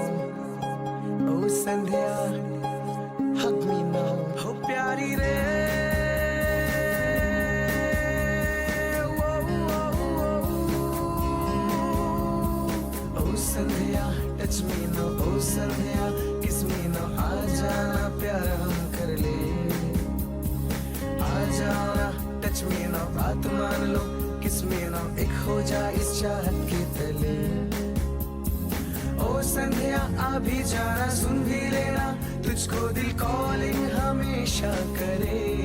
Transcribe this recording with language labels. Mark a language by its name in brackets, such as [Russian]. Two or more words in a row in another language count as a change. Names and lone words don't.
[English] Oh Sandhya, hug me now. [Hindi] Oh प्यारी रे, [English] oh Sandhya, touch me now. Oh Sandhya, kiss me now. [Hindi] आ जाना प्यार हम कर ले, आ जाना [English] touch me [Hindi] ना, बात मान लो [English] kiss me [Hindi] ना, एक हो जा इस चाहत के तले। ओ संध्या आ भी जाना, सुन भी लेना, तुझको दिल कॉलिंग हमेशा करे।